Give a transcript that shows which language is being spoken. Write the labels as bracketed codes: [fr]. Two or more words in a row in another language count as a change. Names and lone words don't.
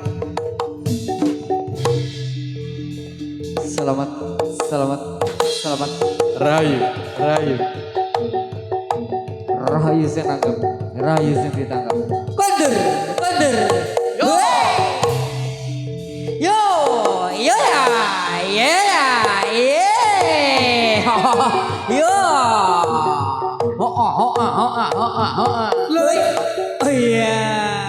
[jv] Selamat, selamat, selamat. Rayu, rayu. Rahayu sing nangkep, rahayu sing ditangkap. Kondur, kondur. Yo, yo, yo ya, ye ya, ye. Yo. Oh, oh, oh, oh, oh, oh, oh, oh. Loh, Oh iya.